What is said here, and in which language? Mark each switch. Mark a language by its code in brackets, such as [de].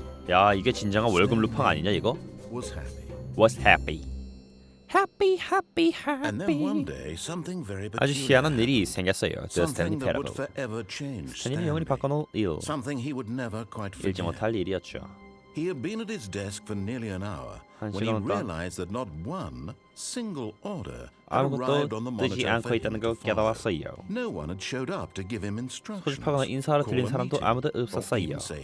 [ko] 야, 이게 진정한 월급 루팡 아니냐 이거? [en] Was happy. Happy, happy, happy. [ko] 아주 희한한 일이 생겼어요. [en] The Stanley Parable. [ko] 스탠리는 영원히 바꿔놓을 일. 읽지 못할 일이었죠. [en] He had been at his desk for nearly an hour when he realized that not one single order had arrived on the monitor for him to follow. No one had showed up to give him instructions. [ko] 소집하거나 인사하러 들린 사람도 아무도 없었어요.